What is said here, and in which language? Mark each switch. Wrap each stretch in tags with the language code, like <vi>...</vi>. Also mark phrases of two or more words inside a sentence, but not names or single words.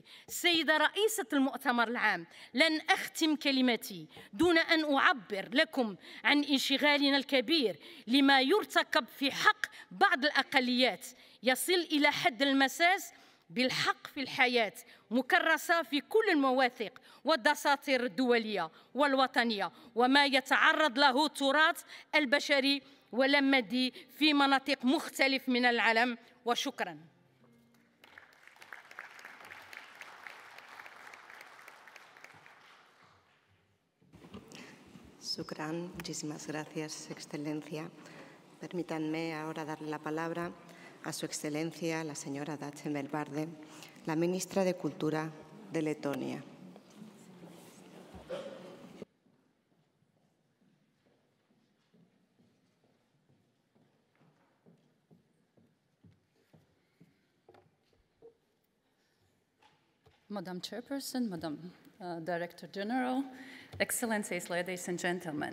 <ar>السيدة رئيسة المؤتمر العام، لن أختم كلمتي دون أن أعبر لكم عن انشغالنا الكبير لما يرتكب في حق بعض الأقليات يصل إلى حد المساس بالحق في الحياة، مكرسة في كل المواثيق والدساتير الدولية والوطنية، وما يتعرض له التراث البشري والمادي في مناطق مختلف من العالم. وشكراً. Shukran,</ar> <es>muchísimas gracias, Excelencia. Permítanme ahora darle la palabra a Su Excelencia, la señora Dace Melbarde, la ministra de Cultura de Letonia.</es> <en>Madam Chairperson, Madam Director General, Excellencies, ladies and gentlemen.</en>